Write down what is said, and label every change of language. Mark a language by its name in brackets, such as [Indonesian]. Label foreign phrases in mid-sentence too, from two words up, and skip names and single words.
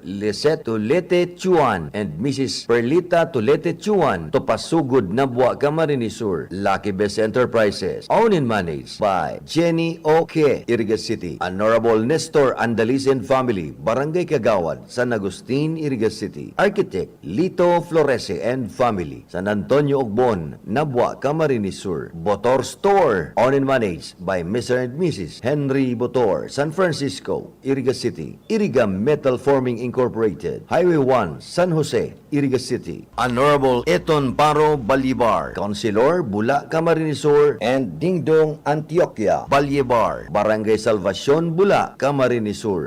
[English] Lisette Tulete Chuan and Mrs. Perlita Tulete Chuan, Topasugod, Nabua, Camarines Sur. Lucky Best Enterprises, owned and managed by Jenny Oke, Iriga City. Honorable Nestor Andalis and family, Barangay Kagawad, San Agustin, Iriga City. Architect Lito Florese and family, San Antonio Ogbon, Nabua, Camarines Sur. Botor Store, owned and managed by Mr. and Mrs. Henry Botor, San Francisco, Iriga City. Iriga Metal Forming Incorporated, Highway 1, San Jose, Iriga City. Honorable Eton Paro Balibar, Councilor Bula, Camarines Sur, and Dingdong Antioquia Balyebar, Barangay Salvacion, Bula, Camarines Sur.